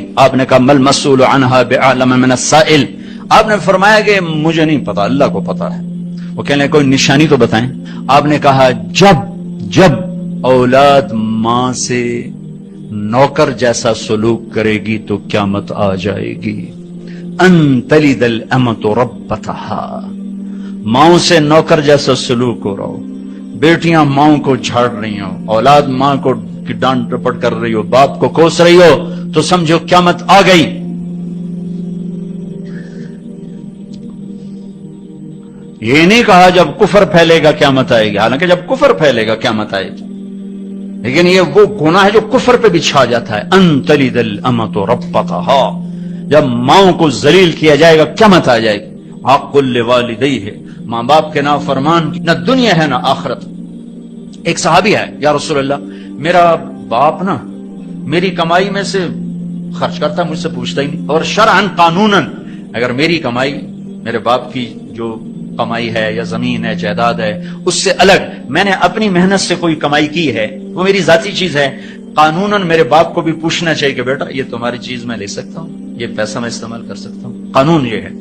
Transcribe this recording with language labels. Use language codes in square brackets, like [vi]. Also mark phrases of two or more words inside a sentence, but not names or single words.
[hi] आपने कहा [ar] ما المسؤول عنها بأعلم من السائل. [hi] आपने फरमाया कि मुझे नहीं पता, अल्लाह को पता है। वो कहने कोई निशानी तो बताएं। आपने कहा जब औलाद मां से नौकर जैसा सलूक करेगी तो क़यामत आ जाएगी। [ar] أن تلد الأمة ربتها, [hi] माओ से नौकर जैसा सलूक हो रहा हो, बेटियां माओ को झाड़ रही हो, औलाद मां को डांट रपट कर रही हो, बाप को कोस रही हो, तो समझो क़यामत आ गई। ये नहीं कहा जब कुफर फैलेगा क़यामत आएगी, हालांकि जब कुफर फैलेगा क़यामत आएगी, लेकिन ये वो गुनाह है जो कुफर पे भी छा जाता है। [ar] أن تلد الأمة ربتها, [hi] जब माओ को जलील किया जाएगा क़यामत आ जाएगी। [ar] العاق لوالديه, [hi] मां बाप के नाफरमान की न दुनिया है ना आखिरत। एक सहाबी है, [ar] يا رسول الله [hi] मेरा बाप ना मेरी कमाई में से खर्च करता, मुझसे पूछता ही नहीं, और शरअन कानूनन अगर मेरी कमाई, मेरे बाप की जो कमाई है या जमीन है, जायदाद है, उससे अलग मैंने अपनी मेहनत से कोई कमाई की है, वो मेरी जाती चीज है, कानूनन मेरे बाप को भी पूछना चाहिए कि बेटा ये तुम्हारी चीज मैं ले सकता हूं, ये पैसा मैं इस्तेमाल कर सकता हूं, कानून ये है।